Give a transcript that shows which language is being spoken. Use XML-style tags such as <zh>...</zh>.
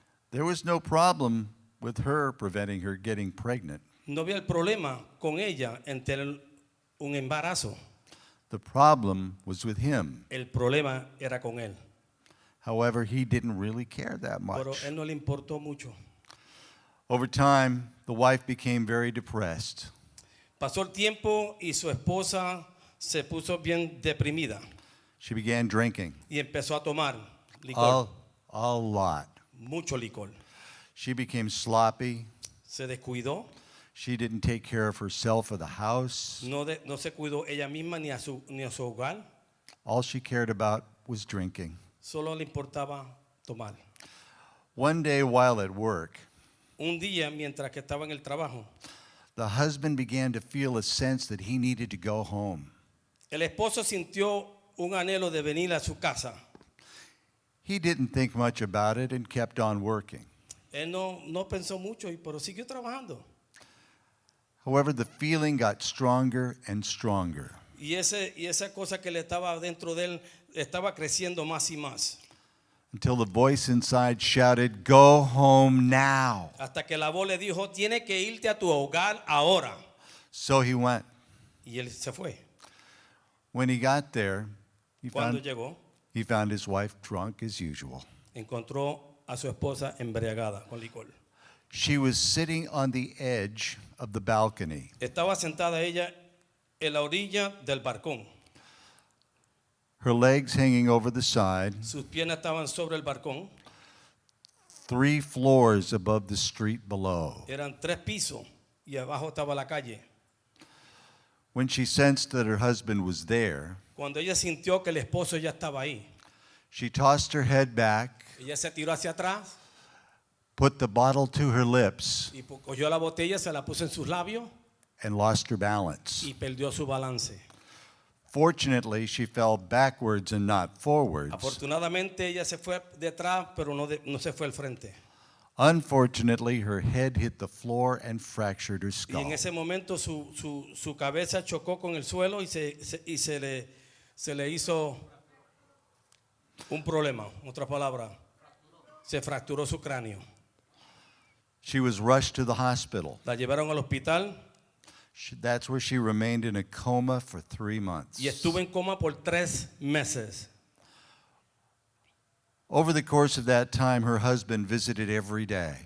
<en>There was no problem with her preventing her getting pregnant.</en> <es>No había el problema con ella en tener un embarazo.</es> <en>The problem was with him.</en> <es>El problema era con él.</es> <en>However, he didn't really care that</en> <es>Pero</es> <en>much.</en> <es>él no le importó mucho.</es> <en>Over time, the wife became very depressed.</en> <es>Pasó el tiempo y su esposa se puso bien deprimida</es> <en>She began drinking</en> <es>y empezó a tomar licor,</es> <en>a lot.</en> <es>mucho licor.</es> <en>She became sloppy.</en> <es>Se descuidó,</es> <en>She didn't take care of herself or the house.</en> <es>no se cuidó ella misma ni a su hogar,</es> <en>All she cared about was drinking.</en> <es>solo le importaba tomar.</es> <en>One day while at work,</en> <es>Un día, mientras que estaba en el trabajo,</es> <en>the husband began to feel a sense that he needed to go home.</en> <es>el esposo sintió un anhelo de venir a su casa.</es> <en>He didn't think much about it and kept on working.</en> <es>Él no pensó mucho, pero siguió trabajando.</es> <en>However, the feeling got stronger and stronger.</en> <es>Y esa cosa que le estaba dentro de él estaba creciendo más y más.</es> <en>Until the voice inside shouted, "Go home now."</en> <es>Hasta que la voz le dijo, tienes que irte a tu hogar ahora.</es> <en>So he went.</en> <es>Y él se fue.</es> <en>When he got there,</en> <es>Cuando llegó,</es> <en>he found his wife drunk as usual.</en> <es>encontró a su esposa embriagada con licor.</es> <en>She was sitting on the edge of the balcony.</en> <es>Estaba sentada ella en la orilla del balcón.</es> <en>Her legs hanging over the side,</en> <es>Sus piernas estaban sobre el balcón.</es> <en>3 floors above the street below.</en> <es>Eran 3 pisos y abajo estaba la calle.</es> <en>When she sensed that her husband was there,</en> <es>Cuando ella sintió que el esposo ya estaba ahí,</es> <en>she tossed her head back,</en> <es>ella se tiró hacia atrás,</es> <en>put the bottle to her lips,</en> <es>y cogió la botella, se la puso en sus labios</es> <en>and lost her balance.</en> <es>y perdió su balance.</es> <en>Fortunately, she fell backwards and not forwards.</en> <es>Afortunadamente ella se fue detrás, pero no se fue al frente.</es> <en>Unfortunately, her head hit the floor and fractured her</en> <es>Y</es> <en>skull.</en> <es>en ese momento su cabeza chocó con el suelo y se le hizo un problema. En otras palabras, se fracturó su cráneo.</es> <en>She was rushed to the hospital.</en> <es>La llevaron al hospital</es> <en>That's where she remained in a coma for 3 months.</en> <es>y estuvo en coma por 3 meses.</es> <en>Over the course of that time, her husband visited every day,</en>